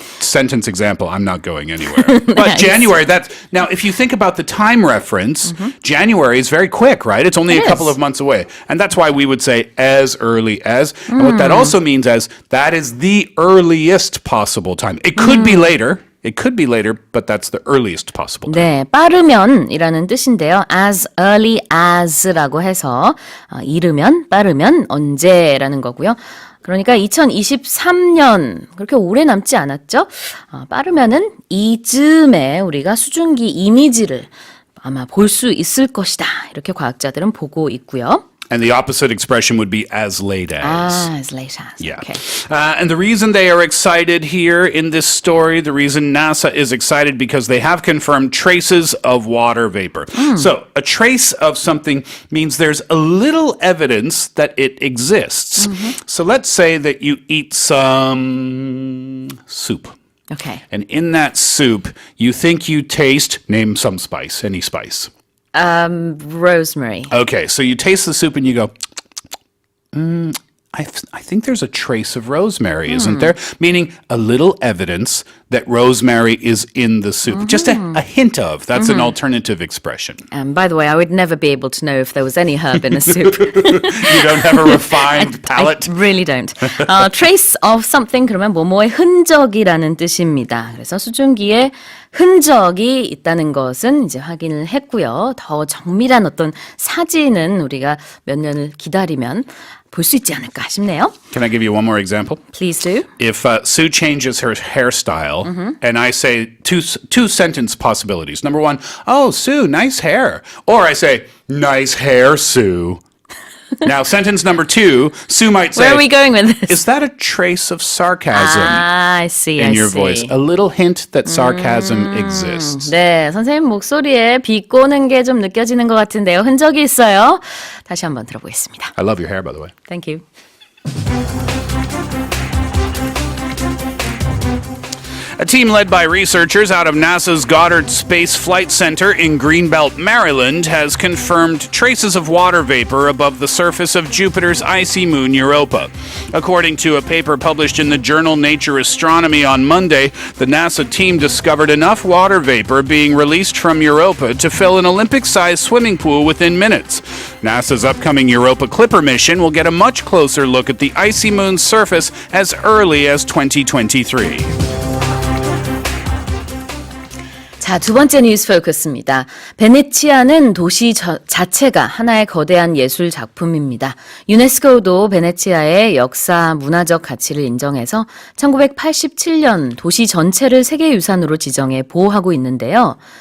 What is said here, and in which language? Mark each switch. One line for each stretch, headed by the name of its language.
English: Sentence example, I'm not going anywhere. But January, now if you think about the time reference, January is very quick, right? It's only a couple of months away. And that's why we would say as early as. And what that also means is that is the earliest possible time. It could be later. It could be later, but that's the earliest possible time.
Korean: 네, 빠르면이라는 뜻인데요. As early as라고 해서 이르면, 빠르면, 언제라는 거고요. 그러니까 2023년 그렇게 오래 남지 않았죠? 빠르면은 이쯤에 우리가 수증기 이미지를 아마 볼 수 있을 것이다. 이렇게 과학자들은 보고 있고요.
English: And the opposite expression would be as late as. As late as. Yeah. Okay. And the reason they are excited here in this story, the reason NASA is excited because they have confirmed traces of water vapor. So a trace of something means there's a little evidence that it exists. So let's say that you eat some soup. Okay. And in that soup, you think you taste, name some spice, any spice. Rosemary. Okay, so you taste the soup and you go, I think there's a trace of rosemary, isn't there? Meaning a little evidence that rosemary is in the soup. Just a hint of. That's an alternative expression. By the way, I would never be able to know if there was any herb in a soup. You don't have a refined palate? I really don't.
Korean: Trace of something 그러면 뭐뭐의 흔적이라는 뜻입니다. 그래서 수증기에 흔적이 있다는 것은 이제 확인을 했고요. 더 정밀한 어떤 사진은 우리가 몇 년을 기다리면 볼 수 있지 않을까 싶네요.
English: Can I give you one more example? Please do. If Sue changes her hairstyle and I say two sentence possibilities. Number one, oh, Sue, nice hair. Or I say, nice hair, Sue. Now, sentence number two, Sue might say, Where are we going with this? Is that a trace of sarcasm I see, in your see. voice? A little hint that sarcasm exists.
Korean: 네, 선생님 목소리에 비꼬는 게 좀 느껴지는 것 같은데요. 흔적이 있어요. 다시 한번 들어보겠습니다.
English: I love your hair, by the way. Thank you. A team led by researchers out of NASA's Goddard Space Flight Center in Greenbelt, Maryland, has confirmed traces of water vapor above the surface of Jupiter's icy moon Europa. According to a paper published in the journal Nature Astronomy on Monday, the NASA team discovered enough water vapor being released from Europa to fill an Olympic-sized swimming pool within minutes. NASA's upcoming Europa Clipper mission will get a much closer look at the icy moon's surface as early as 2023.
Korean: 자, 두 번째 뉴스 포커스입니다. 베네치아는 도시 자체가 하나의 거대한 예술 작품입니다. 유네스코도 베네치아의 역사 문화적 가치를 인정해서 1987년 도시 전체를 세계유산으로 지정해 보호하고 있는데요.